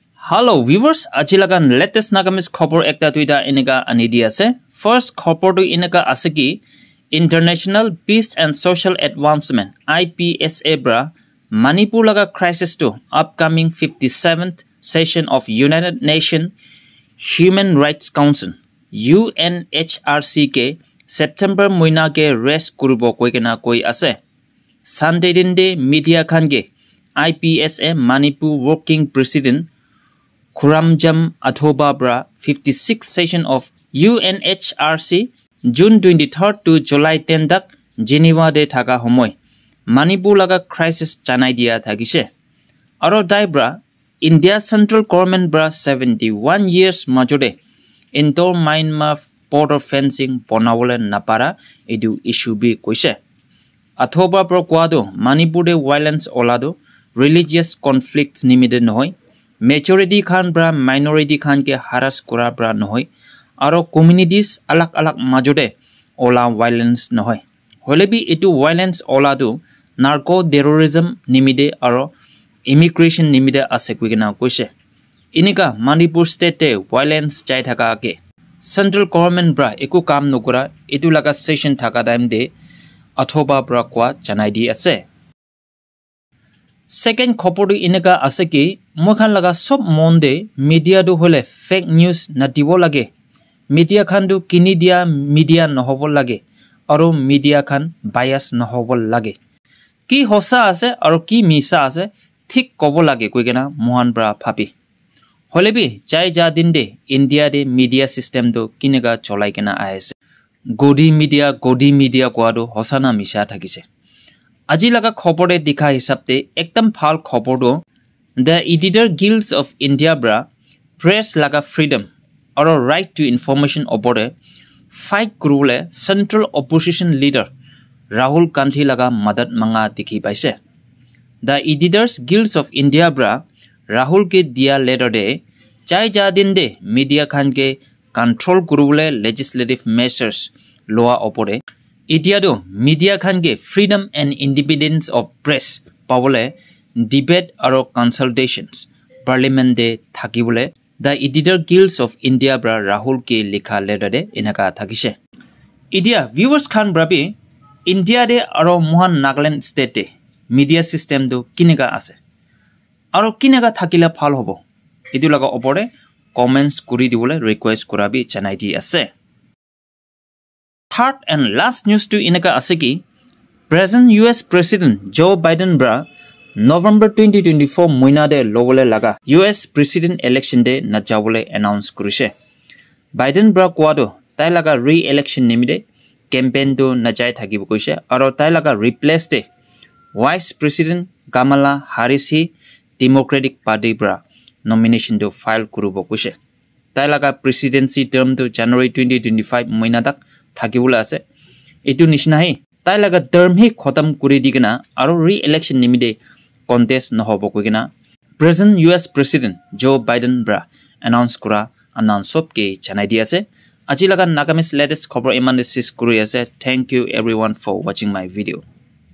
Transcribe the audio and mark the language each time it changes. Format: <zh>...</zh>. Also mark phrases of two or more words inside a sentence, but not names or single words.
<en>Hello viewers,</en> <nag>ajilagan latest nagamis khobor ekta tuita inega ani di ase. First khobor tu inega ase ki International Peace and Social Advancement IPSA bra Manipur laga crisis to</nag> <en>upcoming 57th session of United Nations Human Rights Council UNHRC</en> <nag>ke September moina ke rest kurubo koi kena koi ase. Sunday din de media khan ge IPSA Manipur</nag> <en>Working President</en> <nag>Khuramjam Athoba bra</nag> <en>56th session of UNHRC June 23rd to July 10</en> <nag>dak Geneva de thaka homoy Manipur laga crisis chanai dia thagise. Aro dai bra India</nag> <en>central government</en> <nag>bra 71 years majode into Myanmar</nag> <en>border fencing</en> <nag>bonawole napara edu issue bi koise. Athoba bra kwado Manipur de violence olado</nag> <en>religious conflicts</en> <nag>nimide nohoy majority khan bra minority khan ke harass kura bra nohoy aro communities alak alak majode ola violence nohoy holebi etu violence ola do</nag> <en>narco terrorism</en> <nag>nimide aro immigration nimide ase kuigena koise inika Manipur state violence chai thaka ke</nag> <en>central government</en> <nag>bra eku kam nokura etu laga session thaka time de Athoba bra kwa janai di ase. Second khopor du inega ase ki mokhan laga sob monde media du hole</nag> <en>fake news</en> <nag>na dibo lage media khan du kini dia media nohobo lage aro media khan bias nohobo lage ki hosa ase aro ki misa ase thik kobo lage koigena mohan bra phapi holebi chai ja din de India de</nag> <en>media system</en> <nag>du kinega cholai kena aise godi media kwado hosana misa thakise. Aji laga khobore dikha hisabte ekdam phal khobor do the editor guilds of India bra press laga</nag> <en>freedom or right to information</en> <nag>obore fight kurule</nag> <en>central opposition leader</en> <nag>Rahul Gandhi laga madat manga dikhi paise. The editors guilds of India bra Rahul ke dia letter de chai ja din de media khan ke control kurule</nag> <en>legislative measures</en> <nag>loa opore Itiado media khan ge</nag> <en>freedom and independence of press</en> <nag>pawole debate aro consultations parliament de thakibole the editor guilds of India bra Rahul ke likha letter de inaka thakise. Idia viewers khan brabi India de aro Mohan Nagaland state de</nag> <en>media system</en> <nag>do kinega ase aro kinega thakila phal hobo idu laga opore comments kuri dibole request kurabi chanai di ase.</nag> <en>Third and last news</en> <nag>to inaka asiki</nag> <en>present US President</en> <nag>Joe Biden bra November 2024 moina de lobole laga</nag> <en>US President election</en> <nag>de na jabole announce kurise. Biden bra kwado tai laga re-election nimide campaign do na jai thakibo koise aro tai laga replace de</nag> <en>Vice President</en> <nag>Kamala Harris hi Democratic Party bra nomination do file kurubo koise. Tai laga presidency term do January 2025 moina dak thakibula ase etu nishna hi tai laga term hi khotam kuri digena aro re-election nimide contest nohobo koigena</nag> <en>present US President</en> <nag>Joe Biden bra announce kura announce sob ke chanai di ase. Aji laga nagamis latest khobor iman sis kuri ase.</nag> <en>Thank you everyone for watching my video.</en>